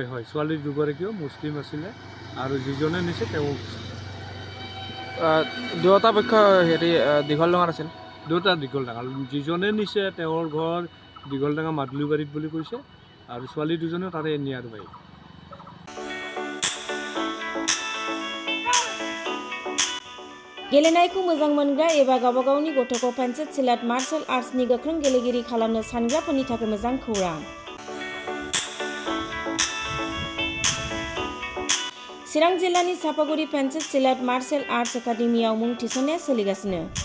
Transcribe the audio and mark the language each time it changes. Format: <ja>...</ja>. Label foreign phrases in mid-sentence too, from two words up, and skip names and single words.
<as>হয়, ছোৱালী দুগৰাকীও মুছলিম আছিলে আৰু যিজনে নিছে তেওঁ দুয়োটা পক্ষ দীঘলডঙাৰ আছিল। দুয়োটা দীঘলডঙা। যিজনে নিছে তেওঁৰ ঘৰ দীঘলডঙা মাদুলিবাৰীত বুলি কৈছে, আৰু ছোৱালী দুজনেও তাৰে নিয়াৰবাৰী।</as> <brx>गेलेनायखौ मोजां मोनग्रा एबा गावबा गावनि गथ'खौ पेन्सिल सिलाट</brx> <en>martial arts</en> <brx>गोख्रों गेलेगिरि खालामनो सानग्राफोरनि थाखाय मोजां खौरां। चिरां जिल्लानि सापागुरि पेन्सिल सिलाट मार्शल आर्ट्स एकाडेमियाव मुं थिसननाया सोलिगासिनो।</brx>